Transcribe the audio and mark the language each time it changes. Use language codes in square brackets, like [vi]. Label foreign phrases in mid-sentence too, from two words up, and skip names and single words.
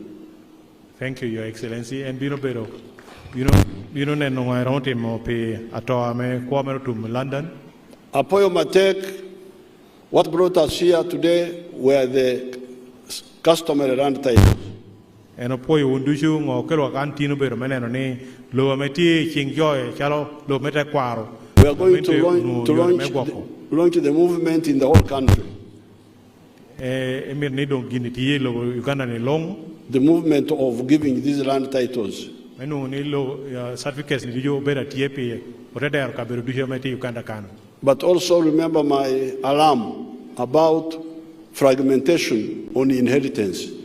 [en] Thank you, Your Excellency. And London. [ach] Apoyo Matek, [en] what brought us here today were the customary land titles. And [ach] Apoyo Undushu, [en] Mokero Cantino Bermanone, Lometi, King Joy, Chalo, Lometa Quaro. We are going to launch the movement in the whole country. The movement of giving these land titles. But also remember my alarm about fragmentation on inheritance.